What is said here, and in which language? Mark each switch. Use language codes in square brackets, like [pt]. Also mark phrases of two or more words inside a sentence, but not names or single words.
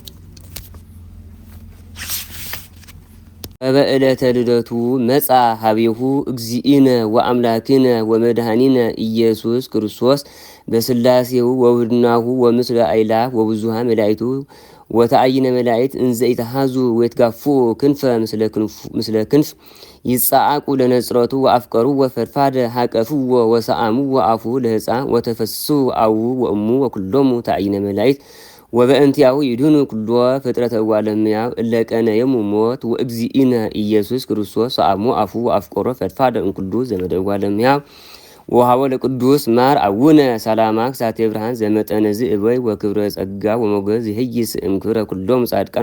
[gez] በበዕለተ ልደቱ መጻ ሀቤሁ እግዚእነ ወአምላክነ ወመድኃኒነ ኢየሱስ ክርስቶስ በስላሴሁ ወውህድናሁ ወምስለ አእላፍ ወብዙኃን መላእክቱ ወተአይነ መላእክት እንዘ ኢተሃዙ ወይትጋፉ ክንፈ ምስለ ክንፍ ይጻዓቁ ለነጽረቱ ወአፍቀሩ ወፈድፋደ ሃቀፍዎ ወሰአምዎ አፉ ለሕፃን ወተፈሱ አቡ ወእሙ ወኩሎሙ ተአይነ መላእክት ወበእንቲአሁ ይድህኑ ኩሎ ፍጥረተ እጓለ እመሕያው እለ ቀነዮሙ ሞት ወእግዚእነ ኢየሱስ ክርስቶስ ሰአሞ አፉ ወአፍቀሮ ፈድፋደ እምኩሉ ዘመደ እጓለ እመሕያው ወሃቦ ለቅዱስ ማር አቡነ ሰላማ ከሳቴ ብርሃን ዘመጠነ ዝእበይ ወክብረ ጸጋ ወሞገስ ይህይስ እምክብረ ኩሎም ጻድቃን